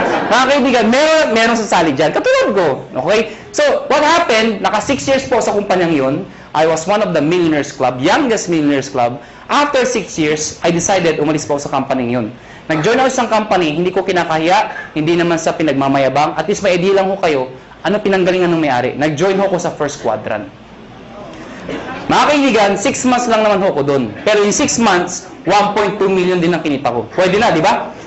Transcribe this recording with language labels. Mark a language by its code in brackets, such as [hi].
[tl] Mga kaibigan, meron sasali dyan. Katulad ko. Okay? [en] So, what happened, [tl] naka 6 years po sa kumpanyang yun. [en] I was one of the millionaires club, youngest millionaires club. After 6 years, I decided [tl] umalis po sa company yun. Nag-join ako sa company, hindi ko kinakahiya, hindi naman sa pinagmamayabang. At least may idea lang ho kayo, ano pinanggalingan ng may-ari. Nag-join ho ko sa first quadrant. Mga kaibigan, 6 months lang naman ho ko doon. Pero in 6 months, 1.2 million din ang kinita ko. Pwede na, di ba?